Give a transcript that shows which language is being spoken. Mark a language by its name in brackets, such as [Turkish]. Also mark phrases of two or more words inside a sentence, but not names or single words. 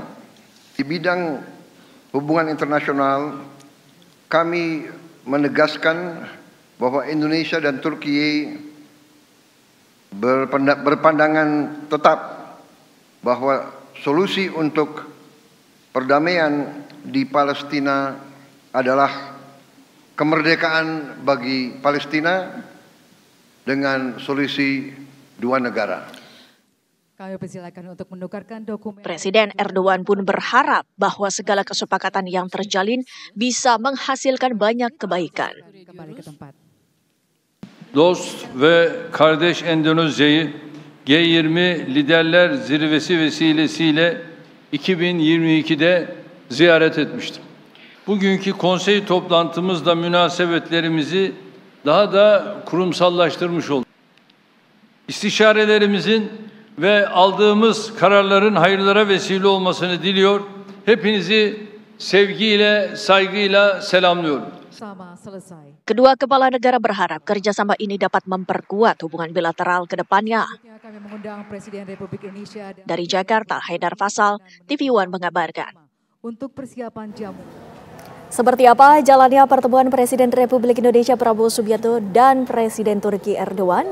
[Indonesian] Di bidang hubungan internasional kami menegaskan bahwa Indonesia dan Turki berpandangan tetap bahwa solusi untuk perdamaian di Palestina adalah kemerdekaan bagi Palestina dengan solusi dua negara. Kami persilakan untuk menukarkan dokumen. Presiden Erdogan pun berharap bahwa segala kesepakatan yang terjalin bisa menghasilkan banyak kebaikan. Kembali ke tempat. [Turkish] Dost ve kardeş Endonezya'yı G20 Liderler Zirvesi vesilesiyle 2022'de ziyaret etmiştim. Bugünkü konsey toplantımızda münasebetlerimizi daha da kurumsallaştırmış olduk. İstişarelerimizin ve aldığımız kararların hayırlara vesile olmasını diliyor. Hepinizi sevgiyle, saygıyla selamlıyorum. [Indonesian] Kedua kepala negara berharap kerjasama ini dapat memperkuat hubungan bilateral ke depannya. Dari Jakarta, Haidar Faisal, TV One mengabarkan. Untuk persiapan jamu. Seperti apa jalannya pertemuan Presiden Republik Indonesia Prabowo Subianto dan Presiden Turki Erdogan?